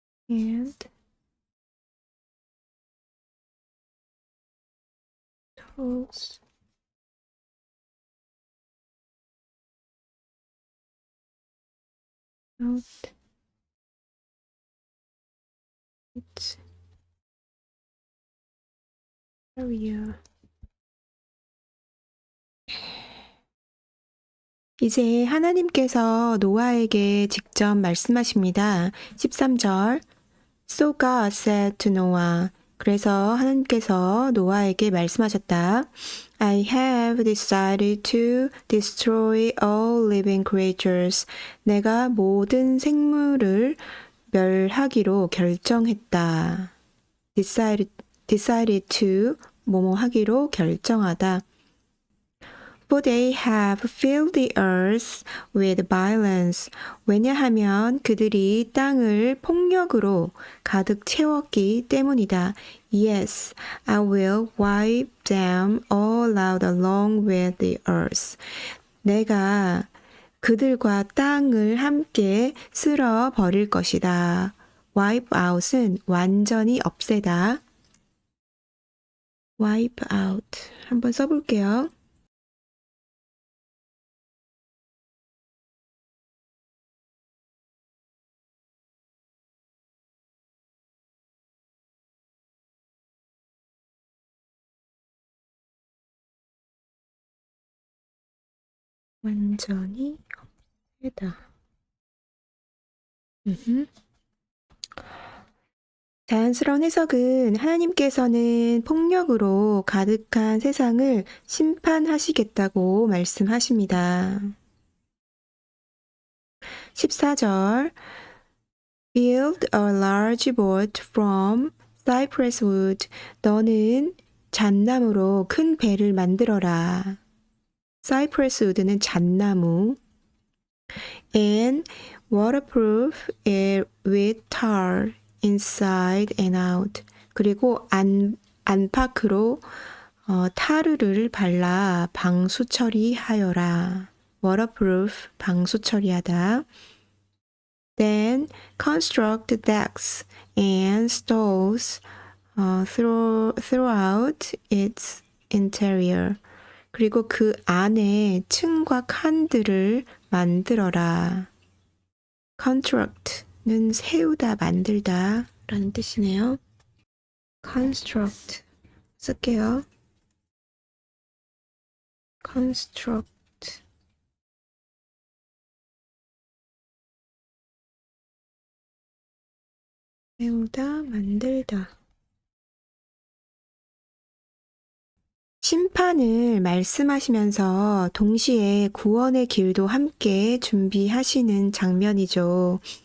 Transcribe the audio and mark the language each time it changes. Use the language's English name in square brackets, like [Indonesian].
[English] and toss out its area. [Korean] 이제 하나님께서 노아에게 직접 말씀하십니다. [English] 13절 So God said to Noah. [Korean] 그래서 하나님께서 노아에게 말씀하셨다. [English] I have decided to destroy all living creatures. [Korean] 내가 모든 생물을 멸하기로 결정했다. decide [English] decided to [Korean] 뭐뭐 하기로 결정하다. [English] For they have filled the earth with violence. [Korean] 왜냐하면 그들이 땅을 폭력으로 가득 채웠기 때문이다. [English] Yes, I will wipe them all out along with the earth. [Korean] 내가 그들과 땅을 함께 쓸어 버릴 것이다. wipe out은 완전히 없애다. wipe out. 한번 써볼게요. 완전히 없애다. 자연스러운 해석은 하나님께서는 폭력으로 가득한 세상을 심판하시겠다고 말씀하십니다. [English] 14절 Build a large boat from cypress wood. [Korean] 너는 잣나무로 큰 배를 만들어라. [English] cypress wood는 잣나무. And waterproof it with tar. inside and out. [Korean] 그리고 안팎으로 타르를 발라 방수 처리하여라. waterproof 방수 처리하다. [English] Then construct decks and stalls throughout its interior. [Korean] 그리고 그 안에 층과 칸들을 만들어라. construct 는 세우다, 만들다 라는 뜻이네요. construct 쓸게요. construct 세우다, 만들다. 심판을 말씀하시면서 동시에 구원의 길도 함께 준비하시는 장면이죠.